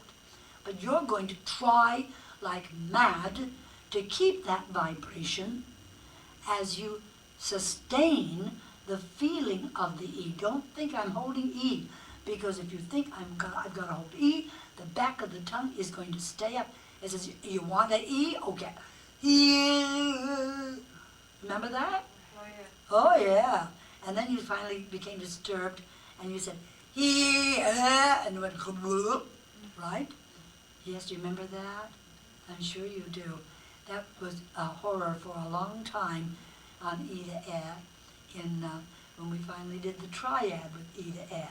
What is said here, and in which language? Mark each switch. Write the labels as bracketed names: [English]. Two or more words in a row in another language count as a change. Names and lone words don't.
[English] But you're going to try like mad to keep that vibration as you sustain the feeling of the E. Don't think I'm holding E, because if you think I've got to hold E, the back of the tongue is going to stay up. It says, you want that E? Okay. E. Remember that? Oh, yeah. Oh, yeah. And then you finally became disturbed, and you said, he, and it went, right? Yes, do you remember that? I'm sure you do. That was a horror for a long time on E to Air when we finally did the triad with E to Air.